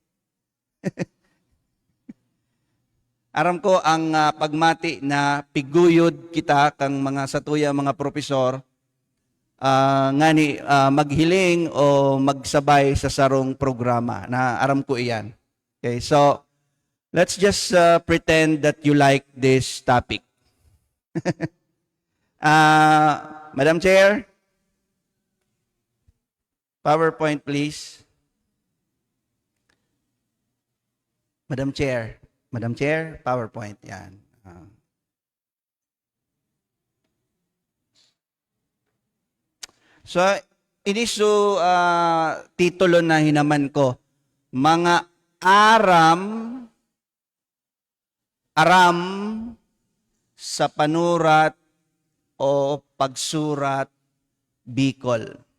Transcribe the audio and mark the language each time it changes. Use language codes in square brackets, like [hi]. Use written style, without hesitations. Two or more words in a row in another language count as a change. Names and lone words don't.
[bik] Aram ko ang pagmati na piguyod kita kang mga satuya, mga profesor, maghiling o magsabay sa sarong programa na aram ko iyan. [en] Okay, so let's just pretend that you like this topic. Madam Chair, PowerPoint please. Madam Chair, PowerPoint, [tl] yan. [bik] So, iniso titulo na hinaman ko, mga aram sa panurat o pagsurat Bicol.